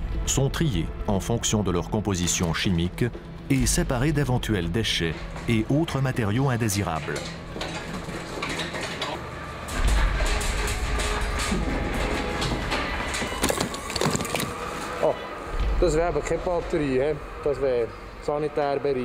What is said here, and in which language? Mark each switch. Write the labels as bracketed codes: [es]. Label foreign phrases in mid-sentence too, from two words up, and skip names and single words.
[fr] sont triés en fonction de leur composition chimique et séparés d'éventuels déchets et autres matériaux indésirables. [de] Oh, das wäre aber keine Batterie, he? Das wäre Sanitärbereich.